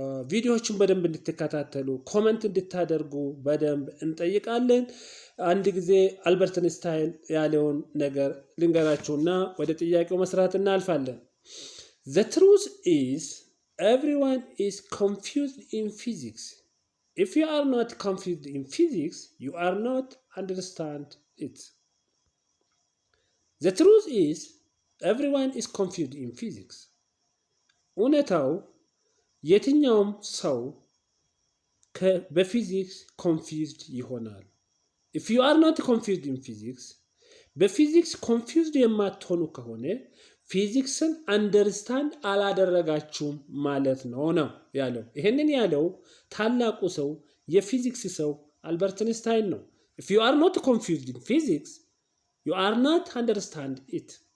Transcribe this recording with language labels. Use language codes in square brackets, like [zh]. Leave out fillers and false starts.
[am] ቪዲዮዎችን በደንብ እንድትከታተሉ ኮሜንት እንድታደርጉ በደንብ እንጠይቃለን። አንድ ጊዜ አልበርት አንስታይን ያለውን ነገር ልንገራችሁና ወደ ጥያቄው መስራት እናልፋለን። [en] The truth is everyone is confused in physics. If you are not confused in physics, you are not understand it. The truth is everyone is confused in physics. [am] እውነታው የትኛውም ሰው በፊዚክስ confused ይሆናል። [en] If you are not confused in physics, [am] በፊዚክስ confused የማትሆኑ ከሆነ ፊዚክስን አንደርስታንድ አላደረጋችሁም ማለት ነው ያለው። ይሄንን ያለው ታላቁ ሰው የፊዚክስ ሰው አልበርት አንስታይን ነው። [en] If you are not confused in physics, you are not understand it.